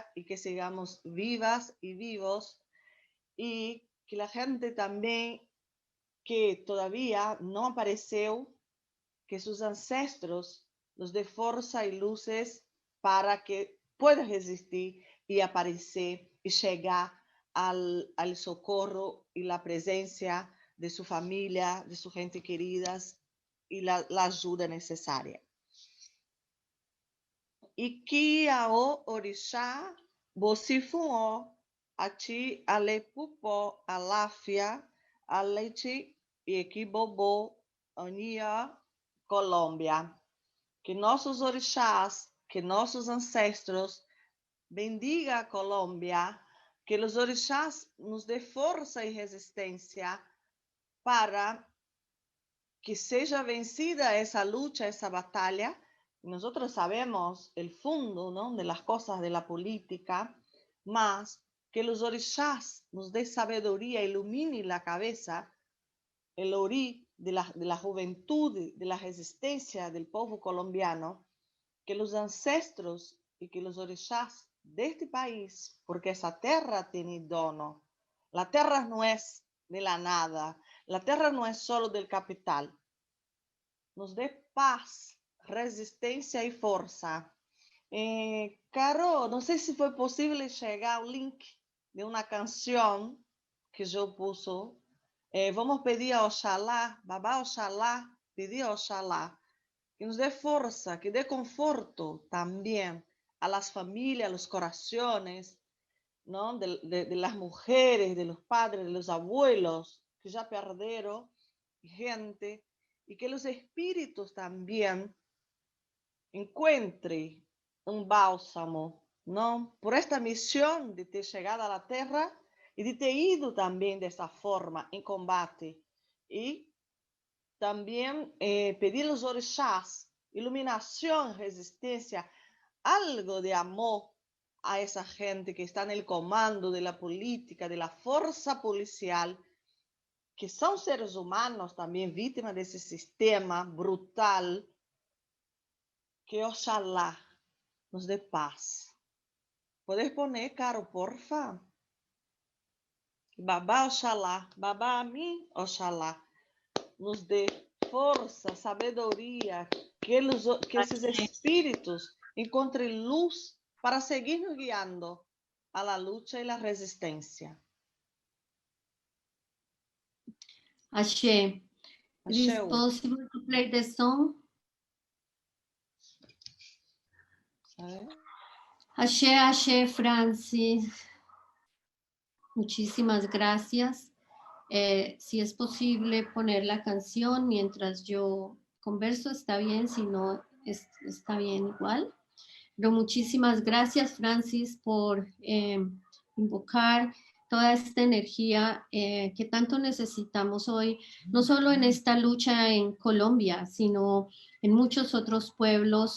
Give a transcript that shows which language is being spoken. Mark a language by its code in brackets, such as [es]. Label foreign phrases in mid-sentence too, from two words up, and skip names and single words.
[es] y que sigamos vivas y vivos y que la gente también que todavía no apareció, que sus ancestros nos dé fuerza y luces para que pueda resistir y aparecer y llegar al socorro y la presencia de su familia, de su gente querida y la ayuda necesaria. [yo] Y que ao orixá bocifuó ati alepupo alafia aleiti e equibobo ania Colômbia. [pt] Que nossos orixás, que nossos ancestros bendiga a Colômbia, que os orixás nos dê força e resistência para que seja vencida essa luta, essa batalha. [es] Nosotros sabemos el fondo, ¿no? De las cosas de la política, más que los orixás nos dé sabiduría, ilumine la cabeza, el orí de la juventud, de la resistencia del pueblo colombiano, que los ancestros y que los orixás de este país, porque esa tierra tiene dono, la tierra no es de la nada, la tierra no es solo del capital, nos dé paz, [pt] resistência e força. Caro, não sei se foi possível chegar ao link de uma canção que eu puse. Vamos pedir a Oxalá, Babá Oxalá, pedir a Oxalá, que nos dê força, que dê conforto também [es] a las familias, a los corazones, ¿no? de las mujeres, de los padres, de los abuelos que ya perdieron gente, y que los espíritus también encuentre un bálsamo, ¿no? Por esta misión de [pt] ter chegado [es] a la tierra y de [pt] ter ido [es] también de esta forma en combate. Y también pedir a los orixás iluminación, resistencia, algo de amor a esa gente que está en el comando de la política, de la fuerza policial, que son seres humanos también víctimas de ese sistema brutal. [pt] Que Oxalá nos dê paz. [es] ¿Puedes poner, Caro, porfa? [pt] Babá Oxalá, babá a mim, Oxalá, nos dê força, sabedoria, que esses espíritos encontrem luz para seguir nos guiando [es] a la lucha y la resistencia. [pt] Ashe. [en] It is possible to play the song? [yo] Ashe, Ashe, Francis. [es] Muchísimas gracias. Si es posible poner la canción mientras yo converso, está bien, si no, está bien igual. Pero muchísimas gracias, Francis, por invocar toda esta energía que tanto necesitamos hoy, no solo en esta lucha en Colombia, sino en muchos otros pueblos.